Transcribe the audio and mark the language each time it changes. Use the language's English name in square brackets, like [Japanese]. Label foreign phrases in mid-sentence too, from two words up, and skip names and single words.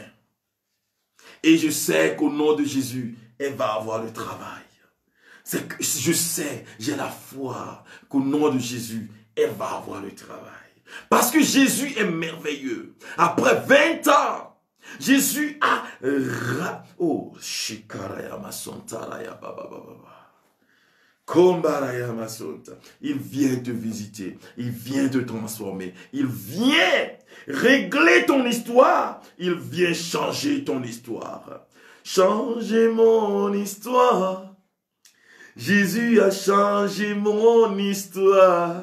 [French] Et je sais qu'au nom de Jésus, elle va avoir le travail. Je sais, j'ai la foi qu'au nom de Jésus, elle va avoir le travail. Parce que Jésus est merveilleux. Après 20 ans, Jésus a... Oh, shikaraya masontaraya babababa. Kombaraya masonta. Il vient te visiter. Il vient te transformer. Il vient régler ton histoire. Il vient changer ton histoire. Changer mon histoire. Jésus a changé mon histoire.